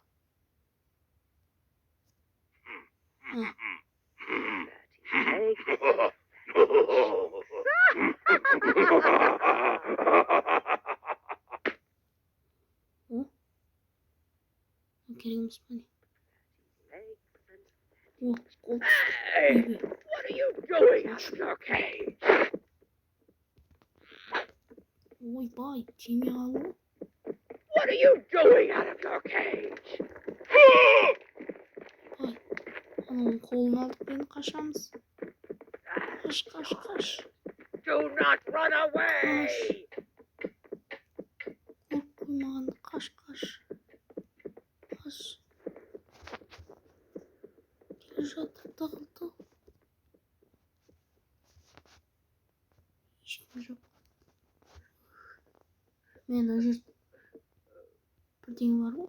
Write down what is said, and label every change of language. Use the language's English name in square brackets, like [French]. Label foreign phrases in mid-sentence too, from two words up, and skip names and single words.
[Kazakh] О, керек емес па не? О, қол [English] Hey! What are you doing out of your cage? [Kazakh] ойбай, тиме қалу. [English] What are you doing out of your cage? [Kazakh] Ай, ананың қолын алдық енді қашамыз. Қаш. [English] Do not run away! [Kazakh] Көріп қоймағанды қаш. Келе жатыр тығылды. Ешкім жоқ. Мен мына жерде бірдеңе бар ғой?